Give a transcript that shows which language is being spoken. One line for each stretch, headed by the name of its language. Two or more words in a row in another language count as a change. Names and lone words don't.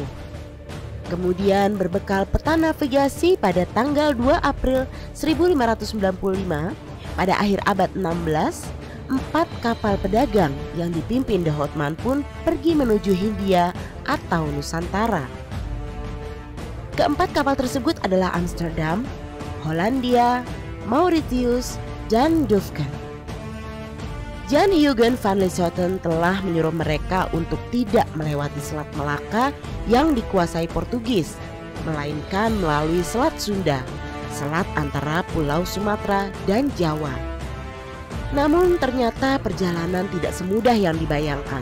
Indonesian: Kemudian berbekal peta navigasi pada tanggal 2 April 1595, pada akhir abad 16, 4 kapal pedagang yang dipimpin de Houtman pun pergi menuju Hindia atau Nusantara. Keempat kapal tersebut adalah Amsterdam, Hollandia, Mauritius, dan Douvres. Jan Huygen van Lieshoten telah menyuruh mereka untuk tidak melewati Selat Melaka yang dikuasai Portugis, melainkan melalui Selat Sunda, selat antara Pulau Sumatera dan Jawa. Namun ternyata perjalanan tidak semudah yang dibayangkan.